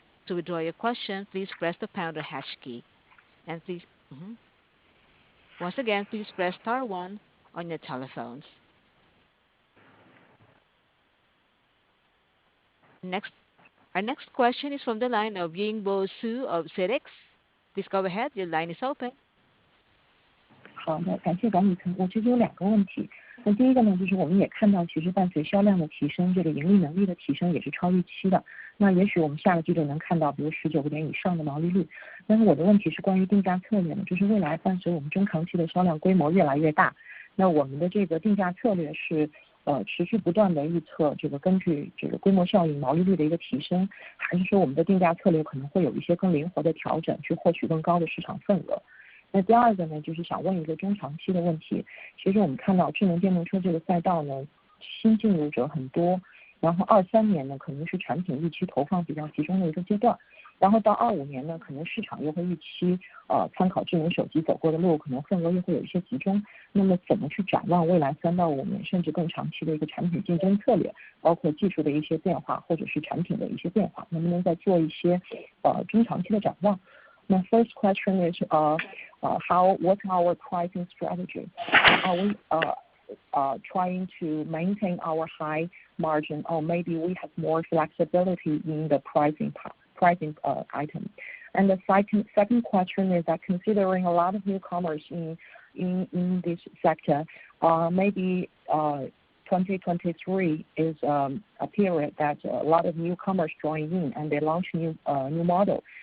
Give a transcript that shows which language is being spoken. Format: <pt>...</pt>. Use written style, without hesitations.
<en>To withdraw your question, please press the pound or hash key. And please, once again, please press star 1 on your telephones. Our next question is from the line of Yingbo Su of CITIC. Please go ahead. Your line is open.</en> <zh>好的，感谢管理层。我其实有2个问题。那第一个呢，就是我们也看到，其实伴随销量的提升，这个盈利能力的提升也是超预期的。那也许我们下个季度能看到，比如19个点以上的毛利率。但是我的问题是关于定价策略的，就是未来伴随我们中长期的销量规模越来越大，那我们的这个定价策略是持续不断的预测这个根据这个规模效应毛利率的一个提升，还是说我们的定价策略可能会有一些更灵活的调整，去获取更高的市场份额？那第二个呢，就是想问一个中长期的问题。其实我们看到智能电动车这个赛道呢，新进入者很多，然后23年呢可能是产品预期投放比较集中的一个阶段，然后到25年呢，可能市场又会预期参考智能手机走过的路，可能份额又会有一些集中。那么怎么去展望未来3到5年甚至更长期的一个产品竞争策略，包括技术的一些变化或者是产品的一些变化，能不能再做一些中长期的展望？</zh> <en>那 first question is what's our pricing strategy? Are we trying to maintain our high margin, or maybe we have more flexibility in the pricing item? And the second question is that considering a lot of newcomers in this sector, maybe 2023 is a period that a lot of newcomers join in and they launch new model.</en>